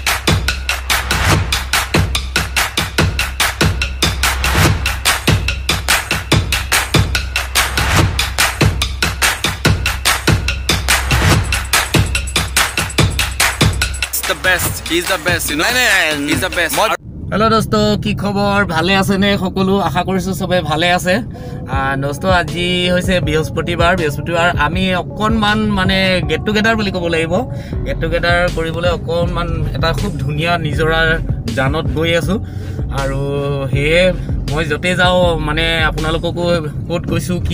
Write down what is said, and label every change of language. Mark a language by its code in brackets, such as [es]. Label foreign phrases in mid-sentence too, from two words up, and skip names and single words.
[en] The best. He's the best, you know. He's the best. [as] Hello dosto, কি খবৰ ভালে আছে নে সকলো আশা কৰিছো সবে ভালে আছে dosto আজি হৈছে বৃহস্পতিবাৰ আমি অকনমান মানে [en] get together [as] বুলি ক'ব লাগিব [en] get together [as] কৰিবলৈ অকনমান এটা খুব ধুনিয়া নিজৰাৰ জানত গৈ আছো আৰু হে মই যতে যাও মানে আপোনালোককো কোট কৈছো কি